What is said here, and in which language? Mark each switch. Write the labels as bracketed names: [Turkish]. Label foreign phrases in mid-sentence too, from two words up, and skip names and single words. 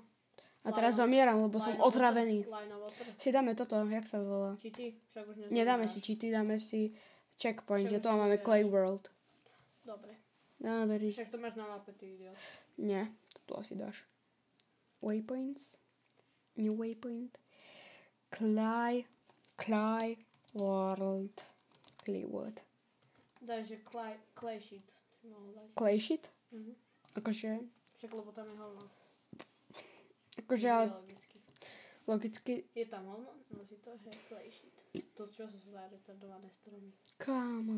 [Slovak] A teraz zomieram, lebo som Lajno otravený. Lajno water? Si dáme toto, jak sa volá? Cheaty? Však už nezabíjaš. Nedáme si cheaty, dáme si checkpoint, Však že už to máme nezabíjaš. Clay World. Dobre. No, dobrý. Však to máš na mape, ty idiot. Nie, to tu asi dáš. Waypoints. [English] New waypoint. Clay World. Clay World. [Slovak] Daj, že [English] clay sheet. [Slovak] Mohol dať. [English] Clay sheet? Mhm. [Slovak] Akože, Však lebo tam je hovno. ale Biologicky. logicky, Je tam hovno? No si to, že [English] clay sheet. [Slovak] To čo sú za retardované stromy. kámo.